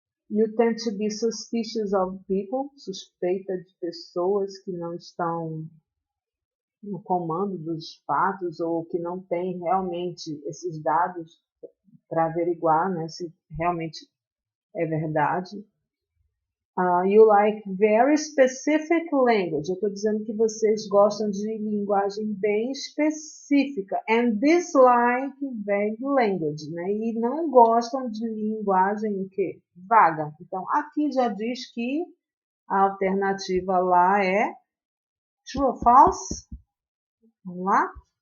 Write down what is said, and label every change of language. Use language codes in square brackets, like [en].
[en] You tend to be suspicious of people, [pt] suspeita de pessoas que não estão no comando dos fatos ou que não têm realmente esses dados para averiguar, né, se realmente é verdade. [en] You like very specific language. [pt] Eu estou dizendo que vocês gostam de linguagem bem específica. [en] And dislike vague language, [pt] né? E não gostam de linguagem o quê? Vaga. Então, aqui já diz que a alternativa lá é true ou false? Vamos lá?